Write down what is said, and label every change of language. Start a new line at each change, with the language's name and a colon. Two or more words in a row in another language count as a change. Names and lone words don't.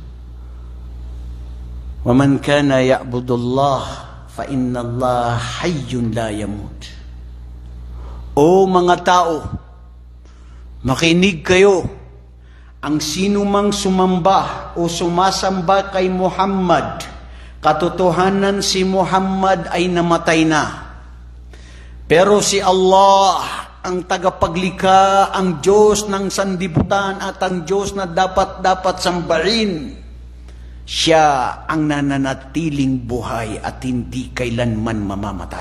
Arabic: ومن كان يعبد الله فإن الله حي لا يموت.
Filipino: O mga tao, Makinig kayo, ang sino mang sumamba o sumasamba kay Muhammad, katotohanan si Muhammad ay namatay na. Pero si Allah, ang tagapaglikha, ang Diyos ng sandibutan at ang Diyos na dapat sambahin, siya ang nananatiling buhay at hindi kailanman mamamatay.